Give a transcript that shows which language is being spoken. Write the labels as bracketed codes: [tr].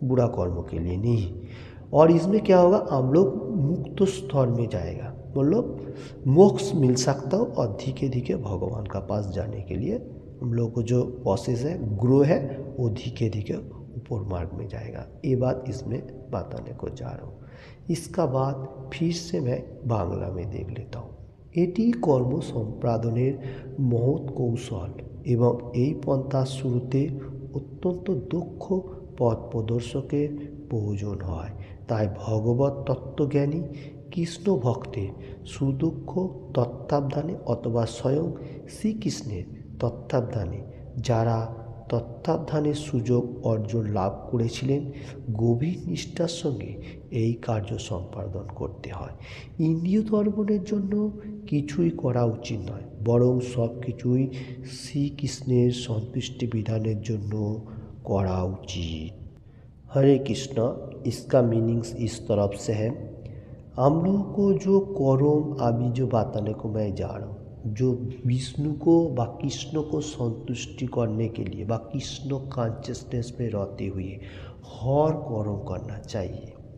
[hi] बुरा कर्मों के लिए नहीं। और इसमें क्या होगा, हम लोग मुक्त स्तर में जाएगा, मतलब मोक्ष मिल सकता हो और धीरे धीरे भगवान का पास जाने के लिए हम लोग को जो प्रोसेस है, ग्रो है, वो धीरे धीरे ऊपर मार्ग में जाएगा। ये बात इसमें बताने को जा रहा हूँ। इसका बाद फिर से मैं बांग्ला में देख लेता हूँ। [bn] এটি কর্ম সম্পাদনের মহৎ কৌশল এবং এই পন্থা শুরুতে অত্যন্ত দক্ষ পথ প্রদর্শকের প্রয়োজন হয়। তাই ভগবত তত্ত্বজ্ঞানী কৃষ্ণ ভক্তের সুদক্ষ তত্ত্বাবধানে অথবা স্বয়ং শ্রীকৃষ্ণের তত্ত্বাবধানে যারা তত্ত্বাবধানের সুযোগ অর্জন লাভ করেছিলেন, গভীর নিষ্ঠার সঙ্গে এই কার্য সম্পাদন করতে হয়। ইন্দ্রিয় দর্পণের জন্য কিছুই করা উচিত নয়, বরং সব কিছুই শ্রীকৃষ্ণের সন্তুষ্টি বিধানের জন্য করা উচিত। [hi] हरे कृष्ण, इसका मीनिंग्स इस तरफ से है, हम लोगों को जो कर्म अभी जो बताने को मैं जा रहा हूँ, जो विष्णु को व कृष्ण को संतुष्टि करने के लिए व कृष्ण कॉन्शियसनेस में रहते हुए हर कर्म करना चाहिए।